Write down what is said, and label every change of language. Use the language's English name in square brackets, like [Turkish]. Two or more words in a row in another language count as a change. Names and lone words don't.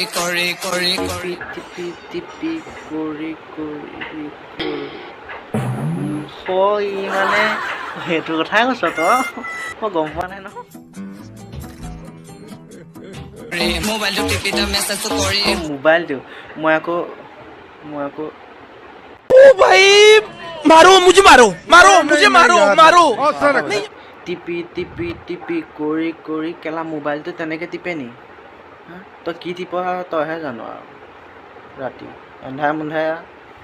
[Assamese] টিপি টিপি কৰি ই মানে সেইটো কথাই কৈছ তই, মই গম পোৱা নাই নহয়। মোবাইলটো টিপি মেছেজ কৰি মোবাইলটো মই আকৌ [Hindi] ओ भाई मारो मुझे मारो [Assamese] টিপি টিপি টিপি কৰি কেলা মোবাইলটো তেনেকৈ টিপে নি? তই কি টিপ তইহে জানো আৰু। ৰাতি এন্ধাৰে মুন্ধাৰে